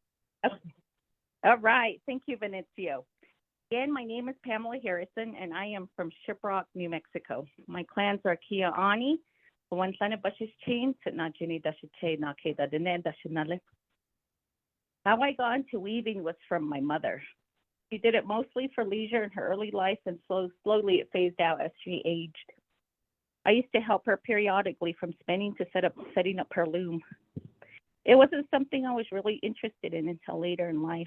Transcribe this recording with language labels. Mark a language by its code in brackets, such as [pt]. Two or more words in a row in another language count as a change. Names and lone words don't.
[en] Okay. All right. Thank you, Vinicio. Again, my name is Pamela Harrison, and I am from Shiprock, New Mexico. My clans are Kia Ani, Huantlana Bashishchin, Najini Dashite, Nakeda Diné Dashinale. How I got into weaving was from my mother. She did it mostly for leisure in her early life, and slowly it phased out as she aged. I used to help her periodically from spinning to setting up her loom. It wasn't something I was really interested in until later in life.